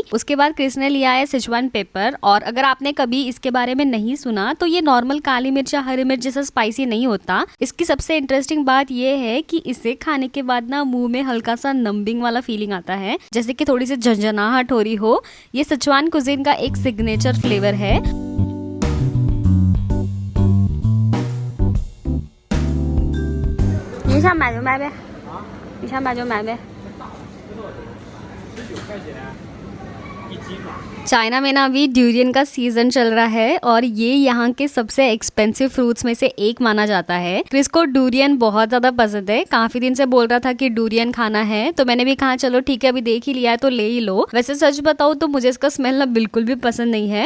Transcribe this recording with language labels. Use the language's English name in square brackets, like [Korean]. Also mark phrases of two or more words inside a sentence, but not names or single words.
[Hindi] उसके बाद क्रिस ने लिया है [English] Sichuan pepper, [Hindi] और अगर आपने कभी इसके बारे में नहीं सुना तो ये नॉर्मल काली मिर्च या हरी मिर्च जैसा स्पाइसी नहीं होता। इसकी सबसे इंटरेस्टिंग बात ये है कि इसे खाने के बाद ना मुंह में हल्का सा नंबिंग वाला फीलिंग आता है, जैसे कि थोड़ी सी झंझनाहट हो रही हो। ये सिचुआन कुजीन का एक [English] signature flavor [Hindi] है। [Chinese] 你想买就买呗，你想买就买呗。 19块钱一斤嘛。 [Hindi] चाइना में ना अभी ड्यूरियन का सीजन चल रहा है और ये यहाँ के सबसे [English] expensive fruits [Hindi] में से एक माना जाता है। क्रिस को डूरियन बहुत ज़्यादा पसंद है, काफ़ी दिन से बोल रहा था कि डूरियन खाना है, तो मैंने भी कहा चलो ठीक है, अभी देख ही लिया है तो ले ही लो। वैसे सच बताऊँ तो मुझे इसका स्मेल ना बिल्कुल भी पसंद नहीं है।